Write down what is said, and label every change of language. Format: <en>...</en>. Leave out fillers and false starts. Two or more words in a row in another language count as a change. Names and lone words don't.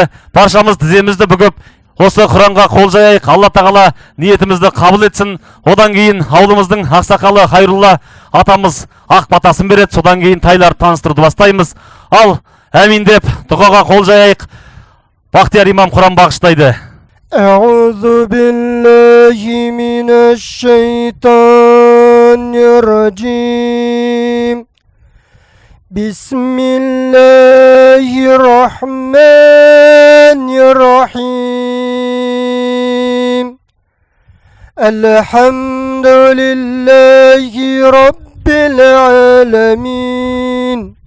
<kk>Баршамыз тіземізді бүгіп осы Құранға қол жаяйық. Алла тағала ниетімізді қабыл етсін. Одан кейін ауылымыздың ақсақалы Хайрулла атамыз ақ батасын береді. Содан кейін тайлар таныстыруды бастаймыз. Ал әмин деп дұғаға қол жаяйық. Бақтияр имам Құран бағыштайды.</kk> <ar>أعوذ بالله من الشيطان الرجيم بسم الله الرحمن الرحيم الحمد لله رب العالمين</ar>